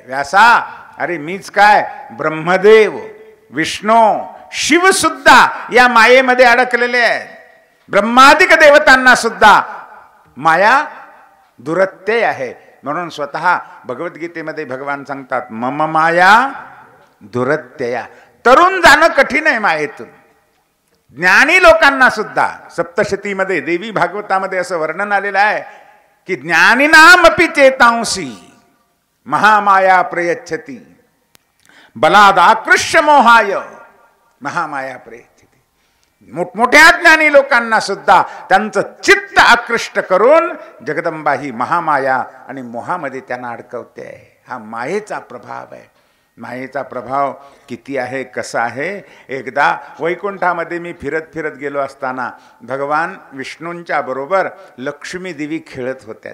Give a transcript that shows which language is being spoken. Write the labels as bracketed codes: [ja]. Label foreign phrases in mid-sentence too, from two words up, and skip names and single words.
[mr] व्यासा, अरे मीच काय, ब्रह्मदेव, विष्णू, शिव सुद्धा या मायेमध्ये अडकलेले आहेत. ब्रह्मादिक देवतांना सुद्धा माया दुरत्यय आहे. म्हणून स्वतः भगवद्गीतेमध्ये भगवान सांगतात, [sa] मम माया दुरत्यया. [mr] तरुण जाणं कठीण आहे मायेतून. ज्ञानी लोकांना सुद्धा सप्तशतीमध्ये, देवी भागवतामध्ये असं वर्णन आलेलं आहे की [sa] ज्ञानिनामपि चेतांसी महामाया प्रयच्छति बलादाकृष्य मोहाय महामाया प्रयच्छति. [mr] मोठमोठ्या ज्ञानी लोकांना सुद्धा त्यांचं चित्त आकृष्ट करून जगदंबा ही महामाया आणि मोहामध्ये त्यांना अडकवते आहे. हा मायेचा प्रभाव आहे. मायेचा प्रभाव किती आहे, कसा आहे. एकदा वैकुंठामध्ये मी फिरत फिरत गेलो असताना भगवान विष्णूंच्या बरोबर लक्ष्मी देवी खेळत होत्या.